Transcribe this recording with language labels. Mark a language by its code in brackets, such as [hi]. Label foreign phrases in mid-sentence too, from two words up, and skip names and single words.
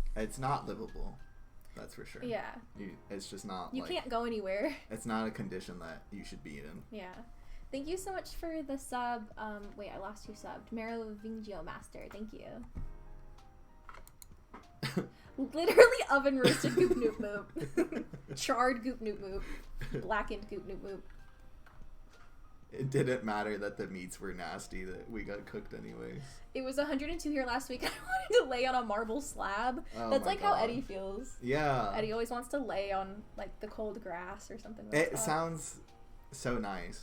[en] It's not livable. That's for sure. Yeah. It's just not. You can't go anywhere. It's not a condition that you should be in. Yeah. Thank you so much for the sub. Wait, I lost who subbed. Merovingio Master. Thank you. Literally oven roasted goop noop moop. Charred goop noop moop. Blackened goop noop moop. It didn't matter that the meats were nasty, that we got cooked anyways. It was 102 here last week. I wanted to lay on a marble slab. Oh That's my like God. how Eddie feels. Yeah. Eddie always wants to lay on like the cold grass or something like It that. sounds so nice.